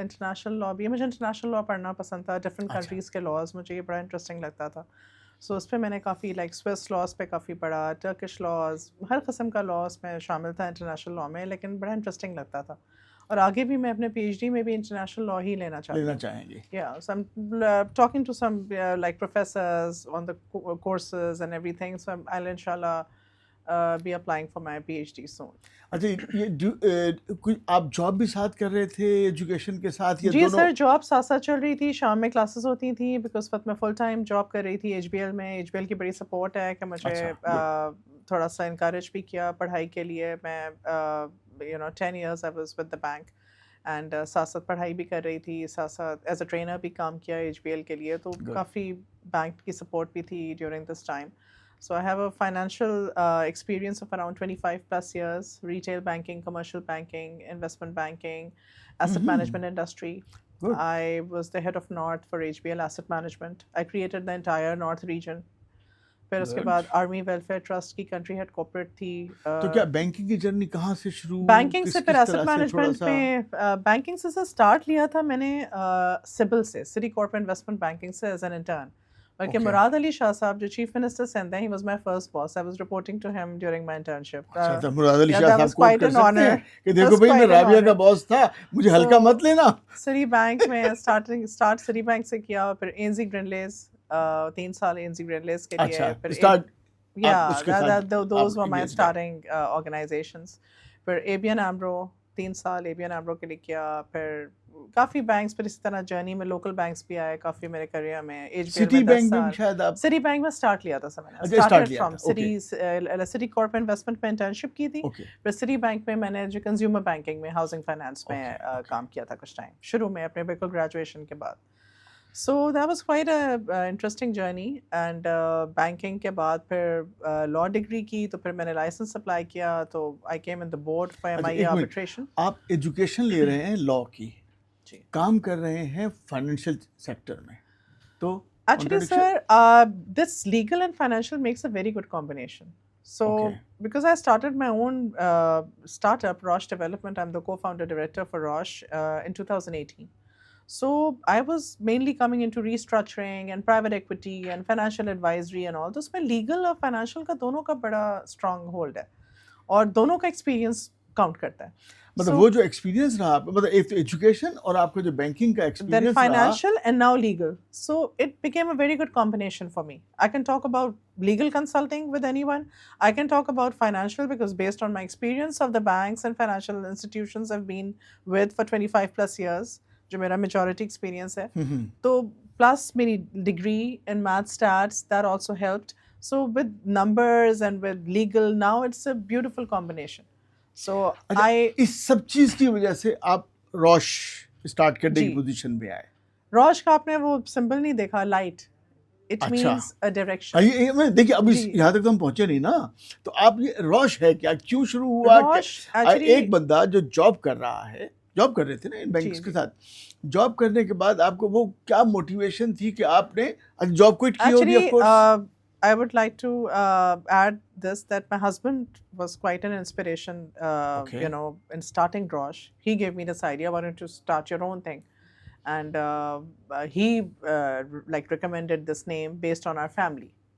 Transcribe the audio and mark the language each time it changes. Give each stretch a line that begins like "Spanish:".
Urdu: International law بھی. مجھے international law پڑھنا پسند تھا، ڈفرینٹ اچھا کنٹریز کے لاز مجھے یہ بڑا انٹرسٹنگ لگتا تھا. سو اس پہ میں نے کافی لائک سوئس لاز پہ کافی پڑھا، ٹرکش لاز، ہر قسم کا لا اس میں شامل تھا انٹرنیشنل لا میں، لیکن بڑا انٹرسٹنگ لگتا تھا. اور آگے بھی میں اپنے پی ایچ ڈی میں بھی انٹرنیشنل لا ہی لینا چاہتی لینا ہوں. چاہیں گے.
English: Yeah, so I'm talking to some like professors on the courses and everything. So I'll inshallah be applying for my PhD soon.
Urdu: اچھا یہ کوئی آپ جاب بھی ساتھ کر رہے تھے ایجوکیشن کے ساتھ یا جی دونوں؟ سر، جاب ساتھ ساتھ چل رہی تھی، شام میں کلاسز ہوتی تھیں بیکاز وقت میں فل ٹائم جاب کر رہی تھی ایچ بی ایل میں. ایچ بی ایل کی بڑی سپورٹ ہے کہ مجھے تھوڑا سا انکریج بھی کیا پڑھائی کے لیے. میں
English: 10 years I was with the bank
Urdu: and ساتھ ساتھ پڑھائی بھی کر رہی تھی، ساتھ ساتھ
English: as a trainer
Urdu: بھی کام کیا ایچ بی ایل کے لیے. تو کافی بینک کی سپورٹ بھی تھی
English: During this time. So I have a financial experience of around 25 plus years, retail banking, commercial banking, investment banking, asset management industry. Good. I was the head of North for HBL Asset Management. I created the entire North region.
Urdu: پھر اس کے بعد army welfare trust کی country head corporate تھی. تو کیا banking کی journey کہاں سے شروع؟ بینکنگ سے پھر ایسٹ مینجمنٹ میں، بینکنگ سے اسٹارٹ لیا تھا میں نے سبل سے، سٹی کارپوریٹ انویسٹمنٹ بینکنگ سے ایز این انٹرن. بلکہ مراد علی شاہ صاحب جو چیف منسٹر سندھ ہیں،
English: He was my first boss. I was reporting to him during my internship.
Urdu: مراد علی شاہ صاحب کوٹ کر سکتے ہیں کہ دیکھو بھائی میں رابعہ کا باس تھا، مجھے ہلکا مت لینا. سٹی بینک میں اسٹارٹ سٹی بینک سے کیا، پھر اے این زی گرینڈلیز 3 سال اے این زی گرینڈلیز کے لیے. پھر
English: those were my starting organizations.
Urdu: پھر اے بی این ایمرو 3 سال اے بی این ایمرو کے لیے کیا. پھر کافی بینکس، پھر اسی طرح جرنی میں لوکل بینکس بھی آئے کافی میرے کریئر میں. سٹی بینک میں شاید آپ، سٹی بینک میں اسٹارٹ لیا تھا سر میں نے.
English: started from
Urdu: city corporate investment میں انٹرنشپ کی تھی. پھر سٹی بینک میں میں نے جو کنزیومر بینکنگ میں ہاؤسنگ فائنانس میں کام کیا تھا کچھ ٹائم شروع میں اپنے بالکل گریجویشن کے بعد.
English: So that was quite a interesting journey. And banking
Urdu: کے بعد پھر
English: law degree
Urdu: کی، تو پھر میں نے لائسنس اپلائی کیا، تو
English: I came in the board for MIA arbitration.
Urdu: آپ ایجوکیشن لے رہے ہیں لا کی، کام کر رہے ہیں فائنینشیل سیکٹر میں، تو
English: actually sir this legal and financial makes a very good combination. So because I started my own startup, Roche Development. I'm the co-founder director for Roche in 2018. So I was mainly coming into restructuring and private equity and financial advisory and all.
Urdu: تو اس میں legal اور financial کا دونوں کا بڑا strong hold ہے، اور دونوں کا experience count کرتا ہے. مطلب وہ جو ایکسپیرینس رہا، مطلب ایک ایجوکیشن اور آپ کا جو بینکنگ کا experience
English: then financial and now legal. So it became a very good combination for me. I can talk about legal consulting with anyone. I can talk about financial because based on my experience of the banks and financial institutions I've been with for 25 plus years, جو میرا majority experience ہے. تو plus میری degree in math stats that also helped. So with numbers and with legal now it's a beautiful combination. So
Urdu: اس سب چیز کی وجہ سے آپ روش اسٹارٹ کرنے کی پوزیشن پہ آئے. روش کا آپ نے وہ سمبل نہیں دیکھا، light,
English: It means a direction.
Urdu: دیکھیے اب یہاں تک تو ہم پہنچے نہیں نا. تو آپ یہ روش ہے کیا، کیوں شروع ہوا؟ ایک بندہ جو جاب کر رہا ہے، جاب کر رہے تھے نا ان بینکس کے ساتھ، جاب کرنے کے بعد آپ کو وہ کیا موٹیویشن تھی کہ آپ نے جاب کوئٹ کی ہوگی؟
English: Of course I would like to add this, that my husband was quite an inspiration, in starting Roche. He gave me this idea, why don't you start your own thing? And he recommended this name based on our family.